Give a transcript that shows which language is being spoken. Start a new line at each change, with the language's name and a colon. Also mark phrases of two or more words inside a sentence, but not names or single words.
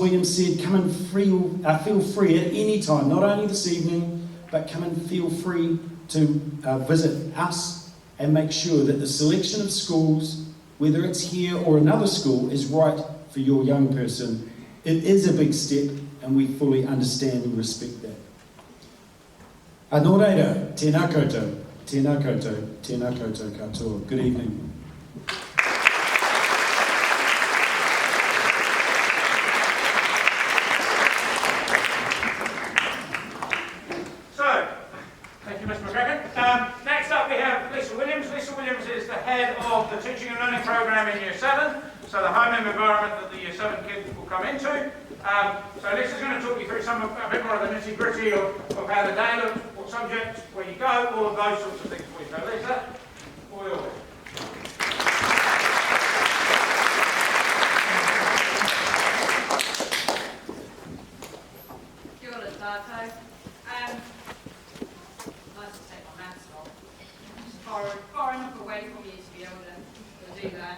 English: Williams said, come and feel free at any time, not only this evening, but come and feel free to visit us and make sure that the selection of schools, whether it's here or another school, is right for your young person. It is a big step, and we fully understand and respect that.
Māori: Anō reira, tēnā koutou, tēnā koutou, tēnā koutou katoa.
English: Good evening. Of the teaching and learning program in Year 7, so the home environment that the Year 7 kids will come into. So Lisa's going to talk you through a bit more of the nitty-gritty of how the day looks, what subjects, where you go, all of those sorts of things for you. So Lisa, all yours.
Māori: Kia ora tātou.
English: Nice to take my mask off. Far enough away from you to be able to do